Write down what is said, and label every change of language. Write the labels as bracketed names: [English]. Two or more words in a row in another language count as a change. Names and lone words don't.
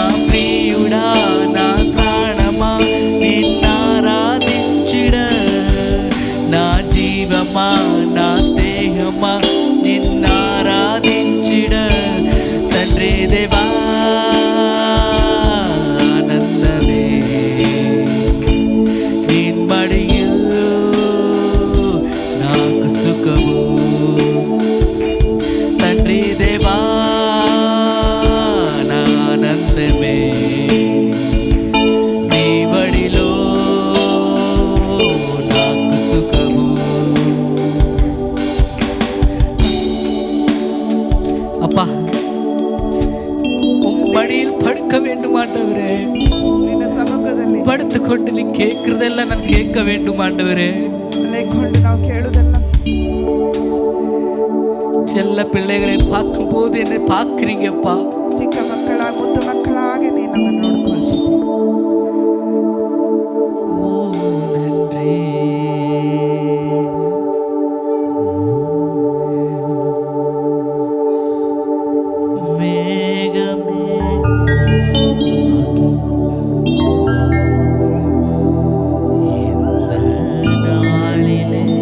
[Telugu] ప్రియుడా నా ప్రాణమా నిన్నారాధించిన, నా జీవమా నా స్నేహమా నిన్నారాధించిన తండ్రి దేవా ఆనందమే నిన్మడిயில் నాకు సుఖము. తండ్రి దేవా నా ఆనందమే నీ వడిలో నాకు సుఖము. [Tamil] அப்பா மடியில் படுக்க வேண்டும் ஆண்டவரே. [Kannada] ನಿನ್ನ ಸಮ್ಮುಖದಲ್ಲಿ [Tamil] படுத்துக்கொண்டு நீ கேட்கிறதெல்லாம் நான் கேட்க வேண்டும் ஆண்டவரே. [Kannada] ಮಲಗಿಕೊಂಡು ನಾವು ಕೇಳುವುದೆಲ್ಲ [Tamil] செல்ல பிள்ளைகளை பார்க்கும் போது என்னை பார்க்கிறீங்கப்பா. [Kannada] ಚಿಕ್ಕ ಮಕ್ಕಳ ಮುದ್ದು ಮಕ್ಕಳಾಗಿ ನೀನು ನಮ್ಮನ್ನು ನೋಡ್ಕೊಳ್ತೀವಿ. [Tamil] ஓ நன்றி. மேகமே இந்த நாளிலே